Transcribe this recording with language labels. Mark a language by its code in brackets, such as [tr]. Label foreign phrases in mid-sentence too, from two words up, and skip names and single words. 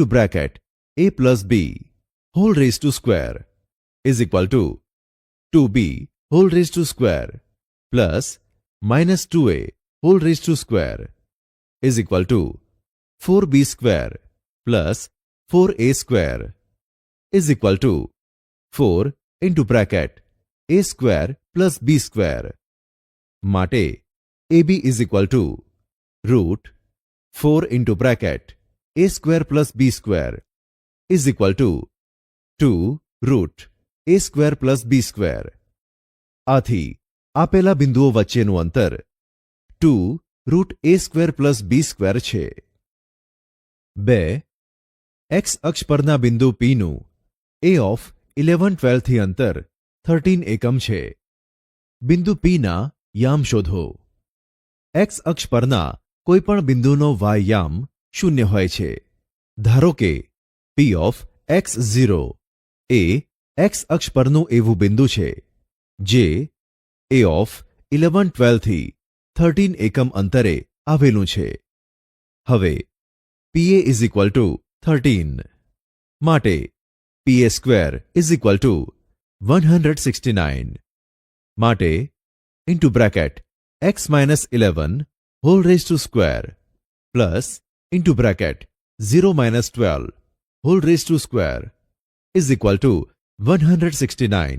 [en] bracket A plus B whole raised to square is equal to 2B whole raised to square plus minus 2A whole raised to square is equal to 4B square plus 4A square is equal to 4 into bracket A square plus B square. માટે AB is equal to root 4 into bracket A square plus B square is equal to 2 root A square plus B square. [gu] આથી આપેલા બિંદુઓ વચ્ચેનું અંતર 2 [en] root A square plus B square [gu] છે. 2. X અક્ષ પરના બિંદુ P નું A of 11-12 થી અંતર 13 એકમ છે. બિંદુ P ના યામ શોધો. X અક્ષ પરના કોઈપણ બિંદુનો y યામ 0 હોય છે. ધારો કે P of x0 એ X અક્ષ પરનું એવું બિંદુ છે જે A of 11-12 થી 13 એકમ અંતરે આવેલું છે. [en] હવે PA is equal to 13. માટે PA square is equal to 169. માટે into bracket x minus 11 whole raised to square plus into bracket 0 minus 12 whole raised to square is equal to 169.